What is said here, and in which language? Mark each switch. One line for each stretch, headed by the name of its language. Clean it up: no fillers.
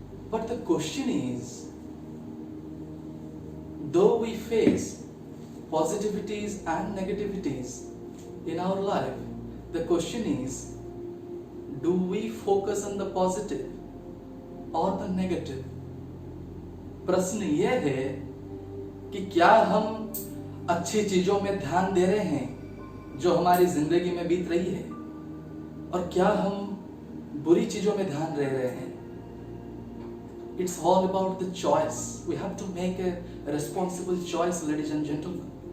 English: But the question is, though we face positivities and negativities in our life, the question is, do we focus on the positive or the negative?
Hindi: प्रश्न ये है कि क्या हम अच्छी चीजों में ध्यान दे रहे हैं जो हमारी जिंदगी में बीत रही है, और क्या हम बुरी चीजों में ध्यान दे रहे हैं?
English: It's all about the choice. We have to make a responsible choice, ladies and gentlemen.